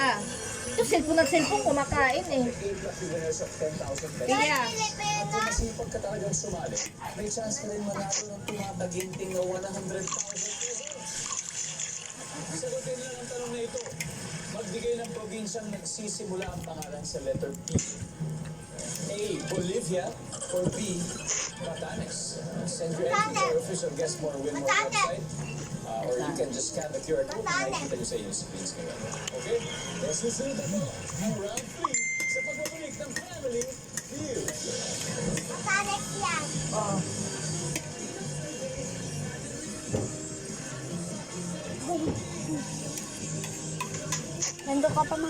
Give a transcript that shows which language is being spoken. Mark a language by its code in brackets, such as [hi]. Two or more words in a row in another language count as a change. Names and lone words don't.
[tl] Ito cellphone kumakain eh. [en] 8 lucky winners of 10,000 pesos. [tl] Kaya. At kung masipag ka talagang sumali, may chance ka rin manalo ng tumataginting na 100,000 pesos. Sagutin lang ang tanong na ito. Magbigay ng probinsyang nagsisimula ang pangalan sa letter P. [en] A. Bolivia or B. Batanes. Send your entry to our official Guess More Win More website. Or you can just scan the QR code [tl] na makikita nyo sa inyong screens ngayon. [en] Okay? [tl] Let's susunod ako ang round 3 sa pagbabalik ng Family Feud. Matarik yan. Oh. Nandun ka pa, ma.